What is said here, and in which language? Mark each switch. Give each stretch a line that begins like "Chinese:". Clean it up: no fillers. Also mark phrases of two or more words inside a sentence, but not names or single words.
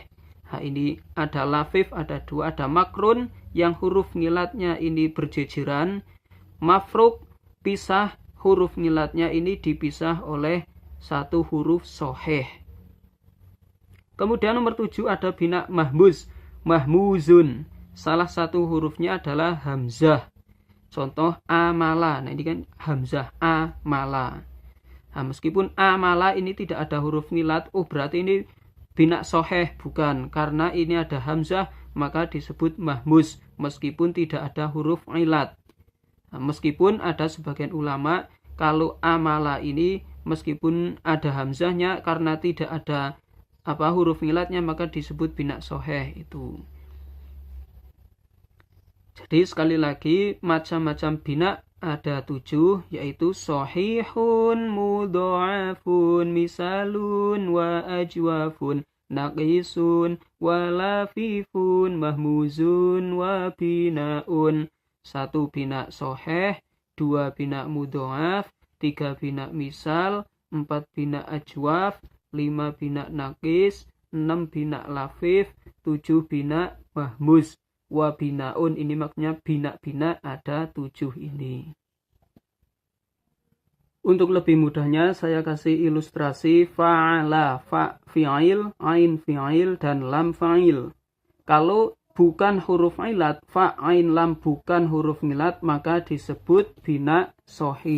Indonesian: Nah, ini ada lafif, ada dua, ada makrun yang huruf ngilatnya ini berjejeran. Mafruk pisah, huruf ngilatnya ini dipisah oleh satu huruf soheh. Kemudian nomor 7 ada bina mahmuz, mahmuzun. Salah satu hurufnya adalah hamzah. Contoh amala. Nah, ini kan hamzah amala. Nah, meskipun amala ini tidak ada huruf ngilat, berarti ini bina soheh, bukan. Karena ini ada hamzah, maka disebut mahmuz, meskipun tidak ada huruf ilat. Nah, meskipun ada sebagian ulama, kalau amala ini meskipun ada hamzahnya, karena tidak ada huruf ngilatnya, maka disebut bina soheh itu. Jadi sekali lagi macam-macam bina ada 7, yaitu
Arabic: صحيح مضاعف مثال وأجوف ناقص ولفيف مهموز وبناء.
Indonesian: 1 bina sahih, 2 bina mudha'af, 3 bina misal, 4 bina ajwaf, 5 bina naqis, 6 bina lafif, 7 bina mahmuz.
Arabic: وبناء ini maknanya bina-bina ada 7 ini.
Indonesian: Untuk lebih mudahnya saya kasih ilustrasi fa'ala,
Arabic: فاء الفعل عين الفعل,
Indonesian: dan lam fa'il. Kalau bukan huruf ilat, fa, ain, lam bukan huruf ngilat, maka disebut bina sohih.